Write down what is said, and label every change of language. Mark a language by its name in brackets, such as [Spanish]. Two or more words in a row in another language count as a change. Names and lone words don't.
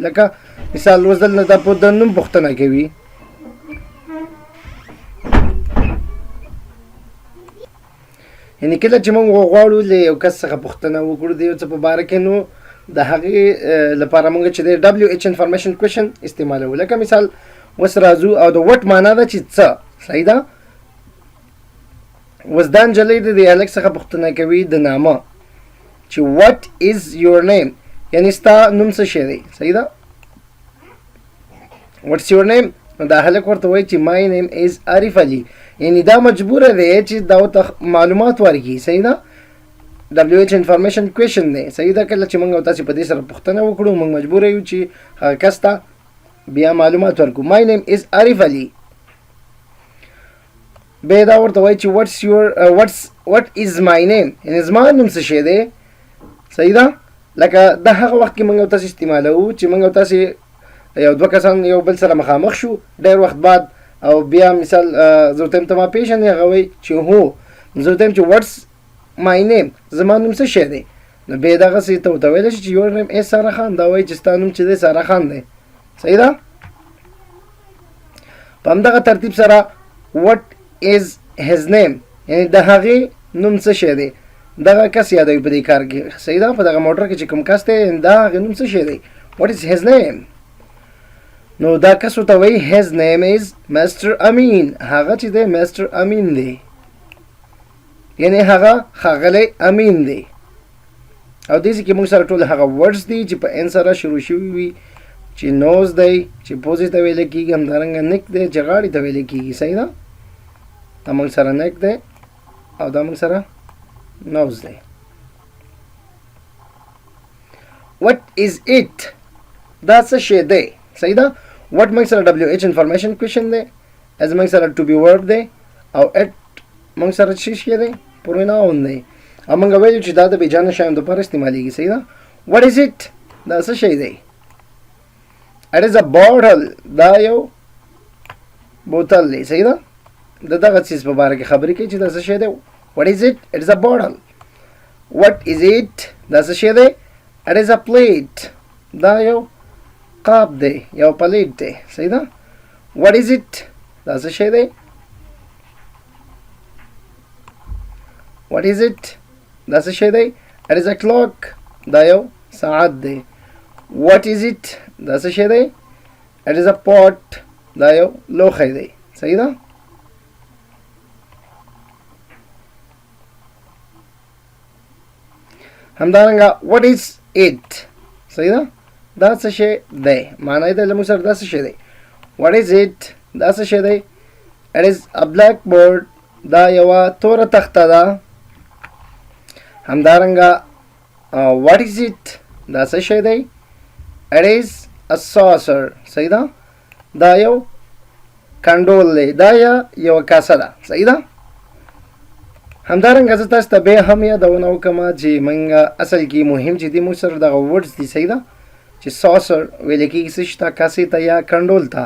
[Pashto] لکه مثال وزدل نه دا په د نوم پوښتنه کوي. یعنی کله چې موږ وغواړو له یو کس څخه پوښتنه وکړو د یو څه په باره کې، نو د هغې لپاره موږ چې د [English] WH information question [Pashto] استعمالوو. لکه مثال اوس راځو او د وټ معنا ده چې څه. صحیح ده؟ اوس دا نجلۍ د هلک څخه پوښتنه کوي د نامه چې [English] what is your name، [Pashto] یعنی ستا نوم څه شی دی. صحیح ده؟ [English] what's your name، [Pashto] نو دا هلک ورته وایي چې [English] my name is [Pashto] عارف علي، یعنی دا مجبوره دی چې دا ورته معلومات ورکړي. صحیح ده؟ [English] WH information question [Pashto] دی. صحیح ده؟ کله چې موږ او تاسې په دې سره پوښتنه وکړو، موږ مجبوره یو چې هغه کس ته بیا معلومات ورکړو. [English] my name is عارف علي. [Pashto] بیا دا ورته وایي چې [English] what is my name، [Pashto] یعنی زما نوم څه شی دی. صحیح ده؟ لکه د هغه وخت کې موږ او تاسې استعمالوو چې موږ او تاسې یو دوه کسان یو بل سره مخامخ شو ډېر وخت بعد، او بیا مثال زه ورته یم ته ما پیژنې، هغه وایي چې هو. زه ورته یم چې [English] what's my name، [Pashto] زما نوم څه شی دی. نو بیا دغسې ته ورته ویلی شي چې [English] your name is [Pashto] سارا خان، دا وایي چې ستا نوم چې دی سارا خان دی. صحیح ده؟ په همدغه ترتیب سره [English] what is his name، [Pashto] یعنی د هغې نوم څه شی دی، دغه کس یادوي په دې کار کې. صحیح ده؟ په دغه موټر کې چې کوم کس دی دا هغې نوم څه شی دی. [English] what is his name، [Pashto] نو دا کس ورته وایي [English] his name is Mr. [Pashto] امین، هغه چې دی Mr. امین دی، یعنی هغه ښاغلی امین دی. او دې کې موږ سره ټول هغه ورډز دي چې په ان سره شروع شوي وي، چې نوز دی چې پوزې ته ویلی کېږي، همدارنګه نیک دی چې غاړې ته ویلی کېږي. صحیح ده؟ دا موږ سره نیک دی او دا موږ سره نوز دی. [English] what is it، [Pashto] دا څه شی دی. صحیح ده؟ what موږ سره WH انفارمیشن کوېشن دی، as موږ سره [English] to be verb [Pashto] دی، او it موږ سره څه شی دی، پروناون دی. او موږ ویلو چې دا د بېجانه شیانو دپاره استعمالیږي. صحیح ده؟ [English] what is it، [Pashto] دا څه شی دی. [English] it is a bottle، [Pashto] دا یو بوتل دی. صحیح ده؟ د دغه څیز په باره کې خبرې کوي چې دا څه شی دی. [English] what is it، it is a bottle. what is it، [Pashto] دا څه شی دی. [English] it is a plate، [Pashto] دا یو قاب دی، یو پلیټ دی. صحیح ده؟ [English] what is it، [Pashto] دا څه شی دی. [English] what is it، [Pashto] دا څه شی دی. [English] it is a clock، [Pashto] دا یو ساعت دی. [English] what is it، [Pashto] دا څه شی دی. [English] it is a pot، [Pashto] دا یو لوښی دی. صحیح ده؟ [English] همدارنګه what is it، [Pashto] صحیح ده؟ دا څه شی دی، معنا یې ده له موږ سره دا څه شی دی. [English] what is it، [Pashto] دا څه شی دی. [English] it is a blackboard، [Pashto] دا یوه توره تخته ده. همدارنګه [English] what is it [Pashto] دا څه شی دی؟ [English] it is a saucer. [Pashto] صحیح ده؟ دا یو کنډول دی، دا یوه کاسه ده. صحیح ده؟ همدارنګه زه تاسو ته بیا هم یادونه وکړم چې موږ اصل کې مهم چې دي موږ سره دغه ورډز دي. صحیح ده؟ چې ساسر ویل کېږي څه شي ته؟ کاسې ته یا کنډول ته.